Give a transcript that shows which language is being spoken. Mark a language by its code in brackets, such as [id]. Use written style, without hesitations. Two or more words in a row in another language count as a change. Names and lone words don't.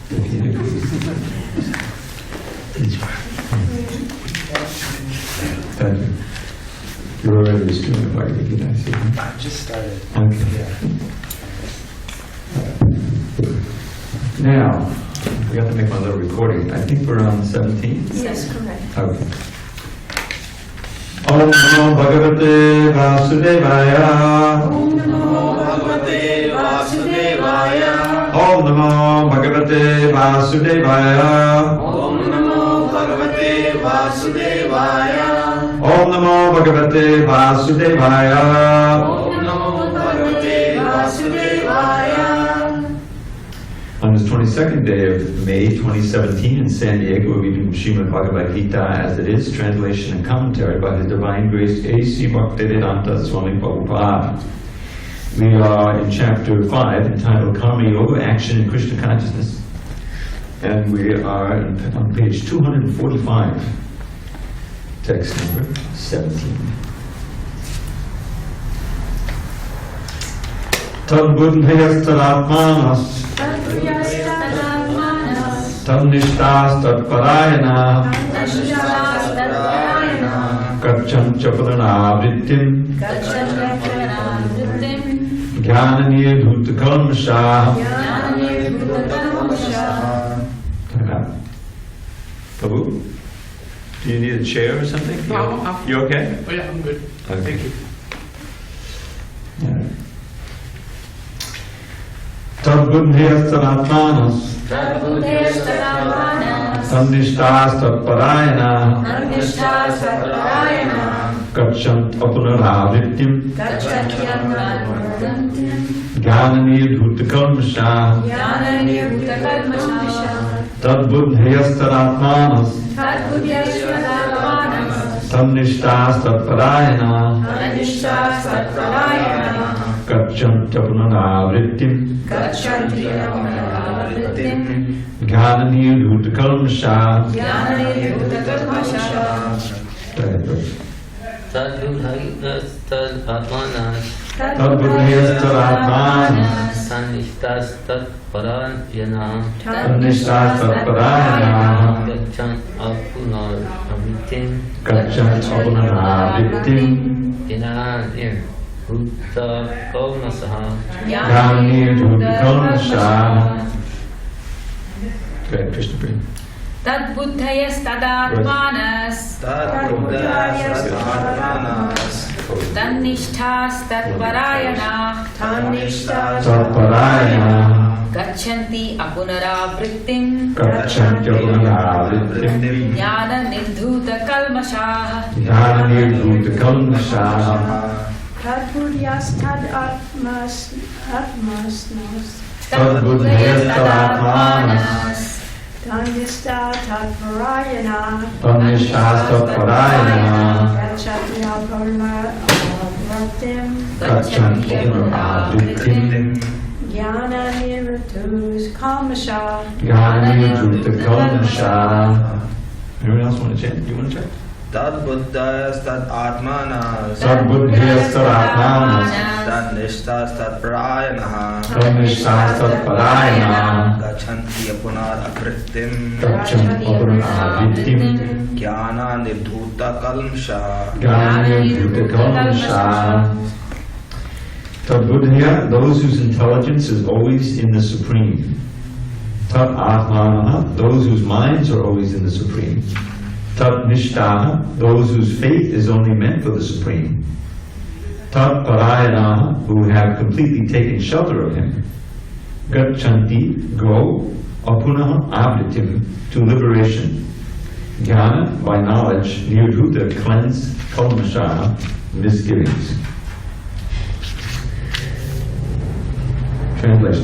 [en] Thank you. You're already streaming by Gita, I see. I just started. Okay. Yeah. Now, I forgot to make my little recording. I think we're on 17. Yes, correct. Okay. [sa] Om Namo Bhagavate Vasudevaya. Om Namo Bhagavate Vasudevaya. Om Namo Bhagavate Vasudevaya. Om Namo Bhagavate Vasudevaya. Om Namo Bhagavate Vasudevaya. Om Namo Bhagavate Vasudevaya. [en] On this 22nd day of May 2017 in SanDiego, we do Srimad Bhagavad Gita as it is, translation and commentary by His Divine Grace A.C. Bhaktivedanta Swami Prabhupada. We are in chapter 5 entitled Karma Yoga, Action in Krishna Consciousness. And we are on page 245, text number 17. [sa] Tad buddhayastharatmanas Tad nishtas tad parayana Kacham chaparanavrittim Jnananiya bhuta kalmasha. [en] Prabhu, do you need a chair or something? You okay? Oh yeah, I'm good. Okay. Thank you. Yeah. [sa] Tad buddhayastharatmanas Tad nishtas tad parayana Kacham apunaravrittim Jnananiya bhuta kalmasha. Tad buddhayastharatmanas Tad nishtas tad parayana Kacham apunaravrittim Jnananiya bhuta kalmasha. Tad buddhayastharatmanas Tad buddhayastharatmanas Tad nishtas tad parayana Tad nishtas tad parayana Gacchant apunaravrittim Kacham apunaravrittim Jnananiya bhuta kalmasha. Jnananiya bhuta kalmasha. [en] Go ahead, Krishna Priya. [sa] Tad buddhayastharatmanas Tad nishtas tad parayana Tad parayana Gacchanti apunaravrittim Kacham apunaravrittim Jnana nidhuta kalmashaha. Jnananiya bhuta kalmasha. Tad buddhayastharatmanas Tad buddhayastharatmanas Tad nishtas tad parayana Tad nishtas tad parayana Gacchati apunaravrittim Kacham apunaravrittim Jnananiya bhuta kalmasha. Jnananiya bhuta kalmasha. [en] Anyone else want to chant? You want to chant? [sa] Tad buddhayastharatmanas Tad buddhayastharatmanas Tad nishtas tad parayana Tad nishtas tad parayana Gacchanti apunaravrittim Kacham apunaravrittim Jnananiya bhuta kalmasha. Jnananiya bhuta kalmasha. Tad buddhaya, [en] those whose intelligence is always in the Supreme. [sa] Tad atmanaha, [en] those whose minds are always in the Supreme. [sa] Tad nishtaha, [en] those whose faith is only meant for the Supreme. [sa] Tad parayanaha, [en] who have completely taken shelter of Him. Gacchanti, go, [sa] apunaha avritim, [en] to liberation. Jnana, by knowledge, nirdhuta, cleanse, kalmasha, misgivings. Translation.